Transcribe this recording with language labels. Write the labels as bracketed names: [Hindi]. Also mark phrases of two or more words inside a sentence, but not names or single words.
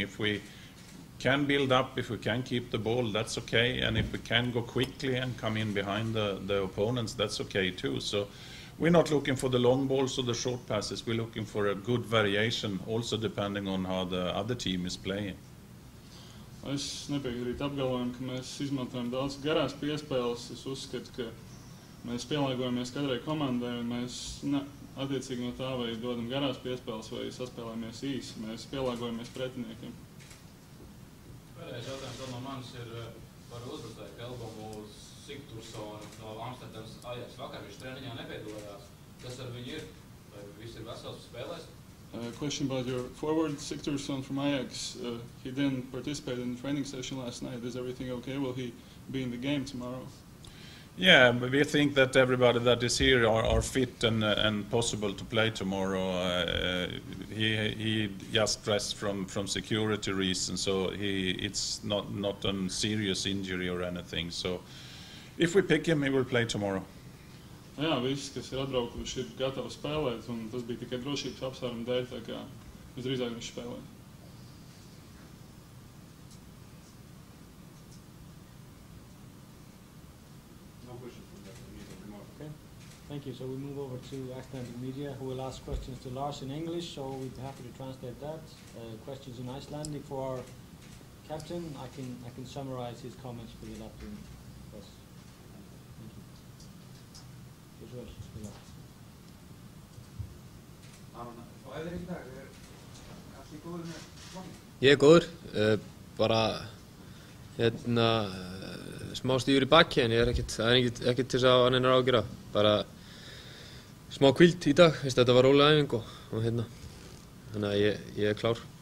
[English] If we can build up, if we can keep the ball, that's okay. And if we can go quickly and come in behind the opponents, that's okay too. So we're not looking for the long balls or the short passes. We're looking for a good variation, also depending on how the other team is playing. [Latvian] Es nepiekrītu apgalvojumu, ka mēs izmantojam daudz garās piespēles. Es uzskatu, ka mēs pielāgojamies katrai komandai un mēs attiecīgi no tā vai dodam garās piespēles vai saspēlējamies īsi. Mēs pielāgojamies pretiniekiem. Pēdējais jautājums vēl no manis ir par uzbrucēju Elbomu Sigtursonu no Amsterdamas Ajax. Vakar viņš treniņā nepiedalījās. Kas ar viņu ir? Vai viss ir vesels spēlēs? [English] Question about your forward, Sigtursson from Ajax. He didn't participate in the training session last night. Is everything okay? Will he be in the game tomorrow? Yeah, but we think that everybody that is here are fit and possible to play tomorrow. He just dressed from security reasons, so it's not a serious injury or anything. So if we pick him, he will play tomorrow. [Latvian] Jā, visi, kas ir atbraukuši, ir gatavi spēlēt, un tas bija tikai drošības apsvērumu dēļ, tā kā visdrīzāk viņš spēlē. [English] Okay, thank you. So we move over to Icelandic media, who will ask questions to Lars in English, so we'd be happy to translate that. Questions in Icelandic for our captain. I can summarize his comments for the Latvian press. [Icelandic] Ég er góður, bara smá stífur í baki en það er ekkert til þess að hann er á að gera, bara smá hvíld í dag, þetta var róleg æfing og þannig að ég er klár.